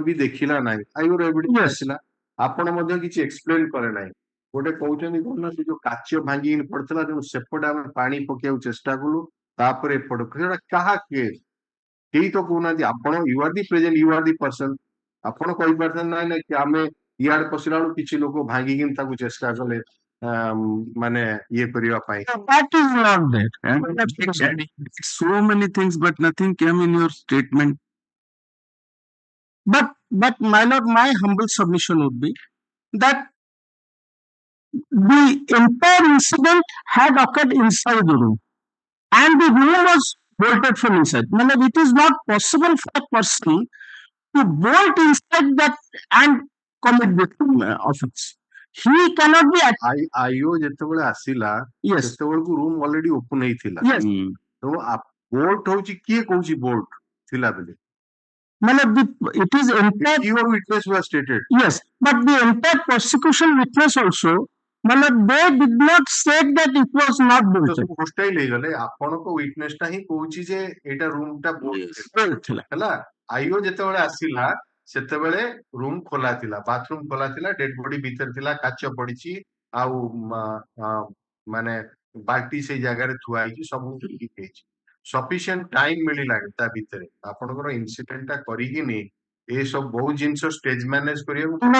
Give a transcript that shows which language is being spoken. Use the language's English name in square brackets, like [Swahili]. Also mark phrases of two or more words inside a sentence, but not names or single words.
[Odia] ବି ଦେଖିଲା ନାହିଁ ଆଇଓର ଏଭିଡେନ୍ସ ଆସିଲା ଆପଣ ମଧ୍ୟ କିଛି ଏକ୍ସପ୍ଲେନ କଲେ ନାହିଁ ଗୋଟେ କହୁଛନ୍ତି କଣ ନା ସେ ଯୋଉ କାଚ ଭାଙ୍ଗିକି ପଡିଥିଲା ତେଣୁ ସେପଟେ ଆମେ ପାଣି ପକେଇବାକୁ ଚେଷ୍ଟା କଲୁ ତାପରେ ଏପଟେ ସେଟା କାହା କେସ୍ କେହି ତ କହୁନାହାନ୍ତି ଆପଣ [English] you are the present you are the person [Odia] ଆପଣ କହିପାରିଥାନ୍ତି ନାଇଁ ନାଇଁ ଆମେ ଇଆଡେ ପଶିଲା ବେଳକୁ କିଛି ଲୋକ ଭାଙ୍ଗିକି ତାକୁ ଚେଷ୍ଟା କଲେ ମାନେ ଇଏ କରିବା ପାଇଁ [English] that is not there so many things but nothing came in your statement but my lord my humble submission would be that the entire incident had occurred inside the room and the room was bolted from inside it is not possible for a person to bolt inside that and commit the offense he cannot be [Odia] ଆଇଓ ଯେତେବେଳେ ଆସିଲା ସେତେବେଳକୁ ରୁମ [English] already open [Odia] ହେଇଥିଲା [English] yes [Odia] ତେଣୁ ବୋଲ୍ଟ ହଉଛି କିଏ କହୁଛି ବୋଲ୍ଟ ଥିଲା ବୋଲି [English] it is entire your witness was stated yes but the entire prosecution witness also they did not say that it was not bolted [Odia] ହୋଷ୍ଟାଇଲ ହେଇଗଲେ ଆପଣଙ୍କ ୱିଟନେସ ଟା ହିଁ କହୁଛି ଯେ ଏଇଟା ରୁମ ଟା ବୋଲ୍ଟ ଥିଲା ହେଲା ଆଇଓ ଯେତେବେଳେ ଆସିଲା ସେତେବେଳେ ରୁମ ଖୋଲା ଥିଲା ବାଥରୁମ ଖୋଲା ଥିଲା [English] dead body [Odia] ଭିତରେ ଥିଲା କାଚ ପଡିଛି ଆଉ ମାନେ ବାଲ୍ଟି ସେଇ ଜାଗାରେ ଥୁଆ ହେଇଛି ସବୁ ଠିକ ହେଇଛି [English] sufficient time [Odia] ମିଳିଲାଣି ତା ଭିତରେ ଆପଣଙ୍କର ଇନସିଡେଣ୍ଟ ଟା କରିକିନି ଏସବୁ ବହୁତ ଜିନିଷ [English] stage manage [Odia] କରିବାକୁ